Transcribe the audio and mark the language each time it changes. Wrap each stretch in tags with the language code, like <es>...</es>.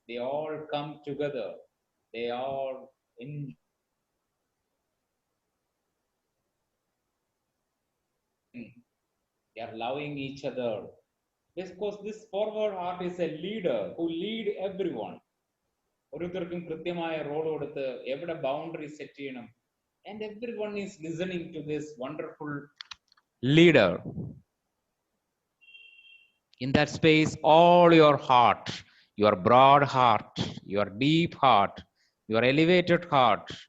<en>They all come together. They all they are loving each other. Because this forward heart is a leader who lead everyone.</en> <ml>ഓരോരുത്തർക്കും കൃത്യമായ role കൊടുത്ത് എവിടെ boundary set ചെയ്യണം.</ml> <en>And everyone is listening to this wonderful leader. In that space, all your heart, your broad heart, your deep heart, your elevated heart,</en>